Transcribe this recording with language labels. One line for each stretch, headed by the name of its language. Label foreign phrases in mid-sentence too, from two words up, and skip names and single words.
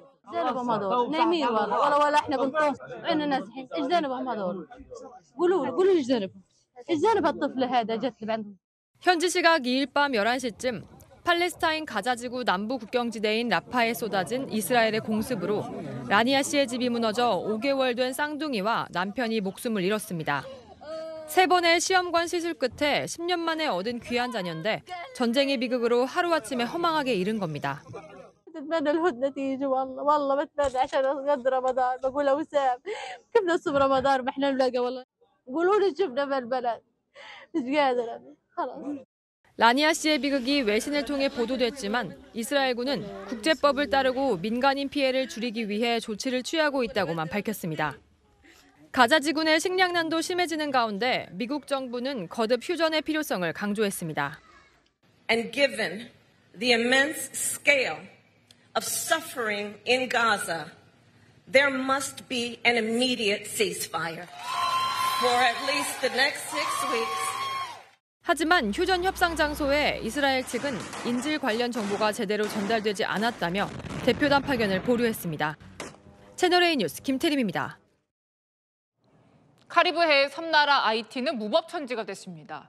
Korean: 현지 시각 2일 밤 11시쯤 팔레스타인 가자지구 남부 국경지대인 라파에 쏟아진 이스라엘의 공습으로 라니아 씨의 집이 무너져 5개월 된 쌍둥이와 남편이 목숨을 잃었습니다. 3번의 시험관 시술 끝에 10년 만에 얻은 귀한 자녀인데 전쟁의 비극으로 하루아침에 허망하게 잃은 겁니다.
Arabic: بتمنى الهدنة تيجي والله بتمنى عشان قد رمضان بقول له وسام كيف نصوم رمضان ما احنا نلاقي والله قولوا لي شفنا في البلد مش قادرة خلاص.
Korean: 라니아 씨의 비극이 외신을 통해 보도됐지만 이스라엘군은 국제법을 따르고 민간인 피해를 줄이기 위해 조치를 취하고 있다고만 밝혔습니다. 가자 지구내 식량난도 심해지는 가운데 미국 정부는 거듭 휴전의 필요성을 강조했습니다.
English: And given the immense scale of suffering in Gaza, there must be an immediate ceasefire for at least the next 6 weeks.
Korean: 하지만 휴전 협상 장소에 이스라엘 측은 인질 관련 정보가 제대로 전달되지 않았다며 대표단 파견을 보류했습니다. 채널A 뉴스 김태림입니다. 카리브해의 섬나라 아이티는 무법천지가 됐습니다.